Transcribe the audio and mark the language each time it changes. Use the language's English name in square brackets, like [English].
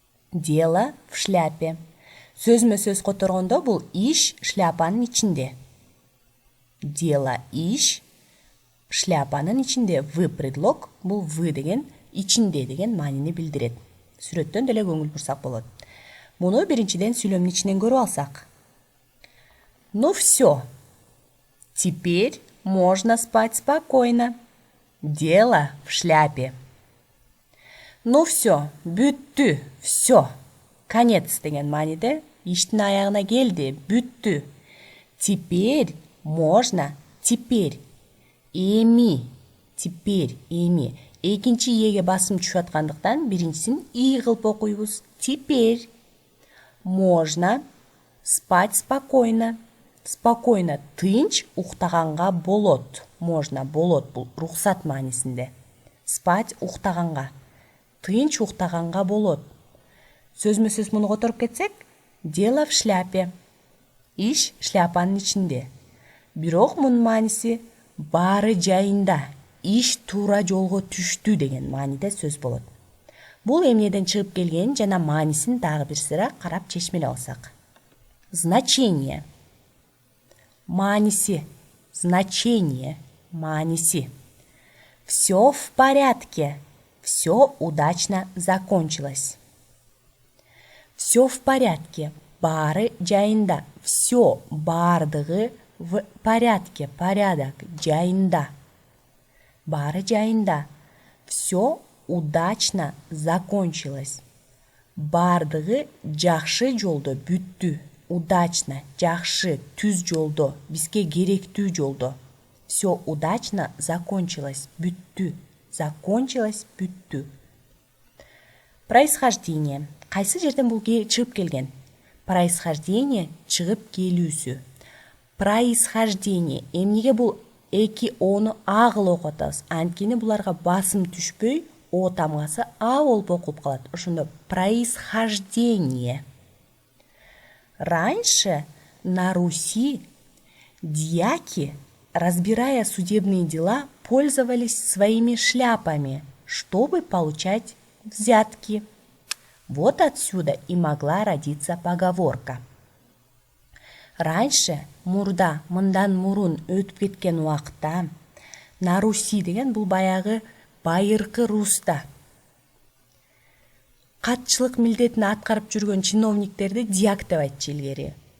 [Russian] Дело в шляпе. [Kyrgyz] Сөзмө-сөз которгондо бул иш шляпанын ичинде. Дело иш шляпанын ичинде. В предлог бул в деген ичинде деген маанини билдирет. Сүрөттөн деле көңүл бурсак болот. Муну биринчиден сүйлөмдүн ичинен көрүп алсак. [Russian] Ну все. Теперь можно спать спокойно. Дело в шляпе. Ну все, [Kyrgyz] бүттү, [Russian] все. [Kyrgyz] Конец деген мааниде иштин аягына келди, бүттү. [Russian] Теперь можно, теперь. Эми, теперь, эми. [Kyrgyz] Экинчи эге басым түшүп аткандыктан биринчисин и кылып окуйбуз. [Russian] Теперь можно спать спокойно. [Kyrgyz] Спокойно, тынч уктаганга болот. Можно, болот, бул рухсат маанисинде. Спать уктаганга. Тынч уктаганга болот. Сөзмө-сөз муну которуп кетсек, [Russian] дело в шляпе. [Kyrgyz] Иш шляпанын ичинде. Бирок мунун мааниси баары жайында, иш туура жолго түштү деген мааниде сөз болот. Бул эмнеден чыгып келген жана маанисин дагы бир сыра карап чечмелеп алсак. [Russian] Значение. Мааниси. Значение. Мааниси. Все в порядке. Все удачно закончилось. Все в порядке. [Kyrgyz] Баары жайында. [Russian] Все баардыгы в порядке. [Kyrgyz] Порядок жайында. Баары жайында. [Russian] Все удачно закончилось. [Kyrgyz] Баардыгы жакшы жолдо бүттү. Удачно, жакшы, түз жолдо, бизге керектүү жолдо. [Russian] Все удачно закончилось, бүттү. Закончилось, бүттү. Происхождение. [Kyrgyz] Кайсы жерден бул чыгып келген? Происхождение чыгып келүүсү. Происхождение. Эмнеге бул эки ону а кылып окуп атабыз? Анткени буларга басым түшпөй, о тамгасы а болуп окулуп калат. Ошондо происхождение. [Russian] Раньше на Руси дьяки, разбирая судебные дела, пользовались своими шляпами, чтобы получать взятки. Вот отсюда и могла родиться поговорка. [Kyrgyz] Раньше, мурда, мындан мурун өтүп кеткен убакта, [Russian] на Руси [Kyrgyz] деген бул баягы байыркы Руста катчылык милдетин аткарып жүргөн чиновниктерди дьяк деп айтчу илгери.